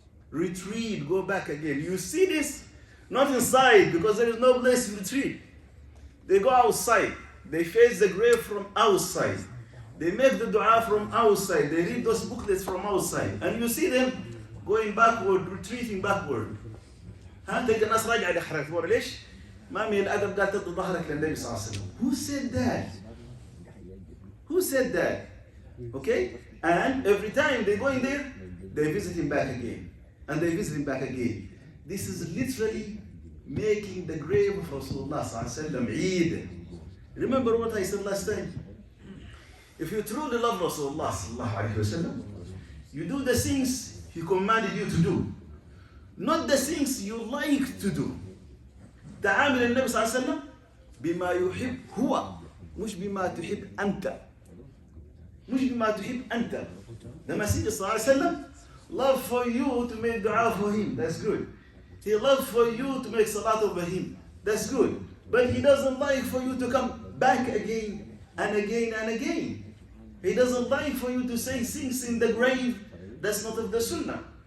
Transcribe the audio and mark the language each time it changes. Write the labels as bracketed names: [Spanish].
[English] Retreat, go back again. You see this? Not inside, because there is no place to retreat. They go outside. They face the grave from outside. They make the dua from outside. They read those booklets from outside. And you see them going backward, retreating backward. [Arabic] تلقى الناس راجعة لحركة ورا ليش؟ ما من الأدب قال تضل ظهرك للنبي صلى الله عليه وسلم. [English] Who said that? Who said that? Okay? And every time they go in there, they visit him back again. And they visit him back again. This is literally making the grave of Rasulullah sallallahu alaihi wasallam Eid. Remember what I said last time? If you truly love Rasulullah sallallahu alaihi wasallam, you do the things he commanded you to do, not the things you like to do. [Arabic] تعامل النبي صلى الله عليه وسلم بما يحب هو مش بما تحب أنت. مش بما تحب أنت. [English] The Messenger صلى الله عليه وسلم love for you to make dua for him. That's good. He loves for you to make salat over him. That's good. But he doesn't like for you to come back again and again and again. He doesn't like for you to say things in the grave that's not of the sunnah.